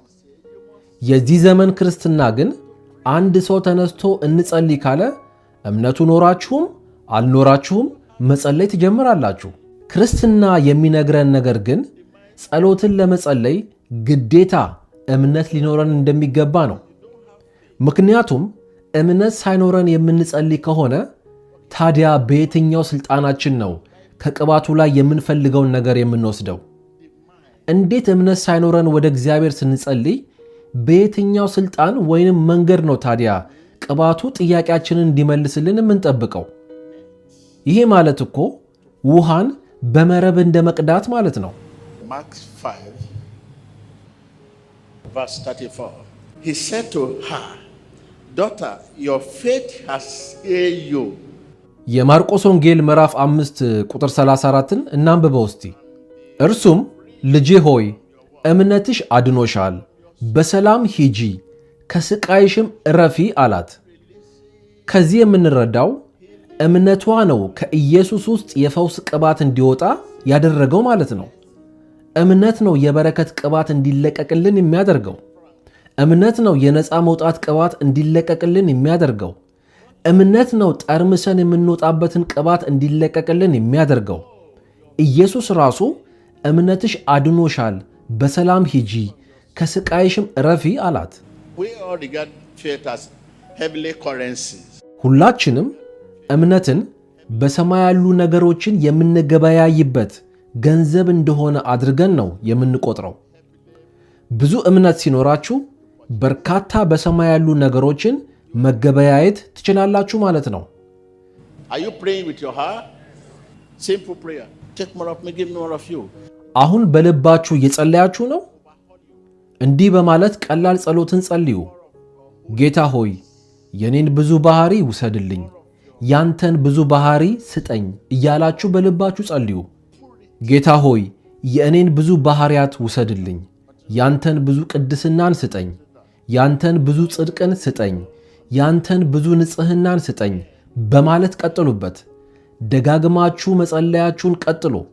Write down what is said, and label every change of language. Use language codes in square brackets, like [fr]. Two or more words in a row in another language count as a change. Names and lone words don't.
[am] የዚህ ዘመን ክርስትና ግን አንድ ሰው ተነስቶ እንጸልይ ካለ እምነቱ ኖራችሁም አልኖራችሁም መጸለይ ትጀምራላችሁ። ክርስትና የሚነግረን ነገር ግን ጸሎትን ለመጸለይ ግዴታ እምነት ሊኖረን እንደሚገባ ነው። ምክንያቱም እምነት ሳይኖረን የምንጸልይ ከሆነ ታዲያ በየትኛው ስልጣናችን ነው ከቅባቱ ላይ የምንፈልገውን ነገር የምንወስደው? እንዴት እምነት ሳይኖረን ወደ እግዚአብሔር ስንጸልይ በየትኛው ስልጣን ወይንም መንገድ ነው ታዲያ ቅባቱ ጥያቄያችንን እንዲመልስልን የምንጠብቀው? ይሄ ማለት እኮ ውሃን በመረብ እንደ መቅዳት ማለት ነው። [en] Mark 5, verse 34. He said to her, Daughter, your faith has healed you. [am] የማርቆስ ወንጌል ምዕራፍ 5 ቁጥር 34ን እናንብበው እስቲ። እርሱም ልጄ ሆይ እምነትሽ አድኖሻል፣ በሰላም ሂጂ፣ ከስቃይሽም እረፊ አላት። ከዚህ የምንረዳው እምነቷ ነው ከኢየሱስ ውስጥ የፈውስ ቅባት እንዲወጣ ያደረገው ማለት ነው። እምነት ነው የበረከት ቅባት እንዲለቀቅልን የሚያደርገው። እምነት ነው የነፃ መውጣት ቅባት እንዲለቀቅልን የሚያደርገው። እምነት ነው ጠርምሰን የምንወጣበትን ቅባት እንዲለቀቅልን የሚያደርገው። ኢየሱስ ራሱ እምነትሽ አድኖሻል፣ በሰላም ሂጂ፣ ከስቃይሽም እረፊ አላት። [en] We all regard faith as heavenly currency. [am] ሁላችንም እምነትን በሰማይ ያሉ ነገሮችን የምንገበያይበት ገንዘብ እንደሆነ አድርገን ነው የምንቆጥረው። ብዙ እምነት ሲኖራችሁ በርካታ በሰማይ ያሉ ነገሮችን መገበያየት ትችላላችሁ ማለት ነው። [en] Are you praying with your heart? Simple prayer. Take more of me, give me more of you. [am] አሁን በልባችሁ እየጸለያችሁ ነው? እንዲህ በማለት ቀላል ጸሎትን ጸልዩ። ጌታ ሆይ የኔን ብዙ ባህሪ ውሰድልኝ፣ ያንተን ብዙ ባህሪ ስጠኝ እያላችሁ በልባችሁ ጸልዩ። ጌታ ሆይ የእኔን ብዙ ባህሪያት ውሰድልኝ፣ ያንተን ብዙ ቅድስናን ስጠኝ፣ ያንተን ብዙ ጽድቅን ስጠኝ፣ ያንተን ብዙ ንጽህናን ስጠኝ በማለት ቀጥሉበት። ደጋግማችሁ መጸለያችሁን ቀጥሉ።